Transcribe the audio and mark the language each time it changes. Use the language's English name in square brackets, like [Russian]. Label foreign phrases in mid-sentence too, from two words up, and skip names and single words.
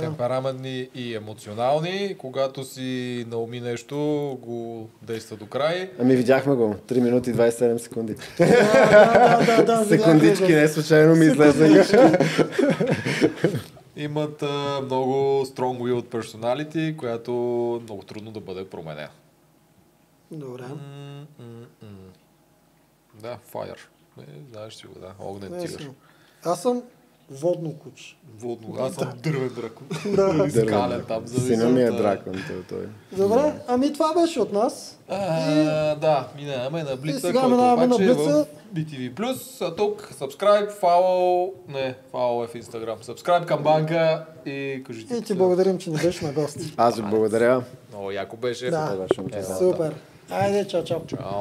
[Bulgarian] Темпераментни и емоционални. Когато си науми нещо, го действа до край. Ами видяхме го. 3 минути и 27 секунди. Да. Секундички, не случайно ми излезнаха. Имат много [English] strong-willed personality, [Bulgarian] която много трудно да бъде променена. Добре. Да, fire. Знаеш си го, да. Огнен Не тигър. съм. Аз съм водно куче. Водно. Аз съм дървен дракон. Да. Или скален там. Сина ми е дракон, той. Добре, ами това беше от нас. Да, минаваме на Блица, сега който минаваме на обаче е Блица. в BTV+. А тук, [English] subscribe, follow, follow [Bulgarian] е в Instagram. Subscribe към банка и кажете. И ти благодарим, че ни беше на гости. Аз ви благодаря. Много яко беше. Да, Това беше интересно. супер. Айде, чао. Чао.